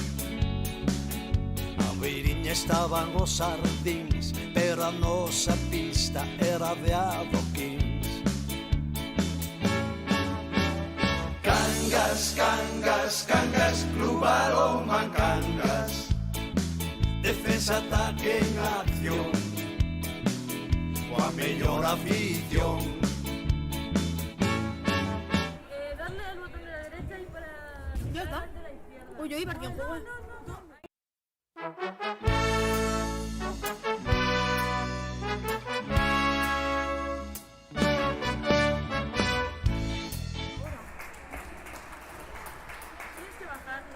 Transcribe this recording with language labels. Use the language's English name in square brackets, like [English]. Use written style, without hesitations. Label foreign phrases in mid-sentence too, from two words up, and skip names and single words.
[Galician] A beiriña estaban os sardíns, pero a nosa pista era de adoquins. Cangas, Cangas, Cangas, Club Balonmán Cangas. Defensa, ataque en acción, coa mellor afición. [Spanish] Darle al botón de la derecha y para... Ya está. de la izquierda. Uy, yo iba aquí en juego. Tienes que bajarlo.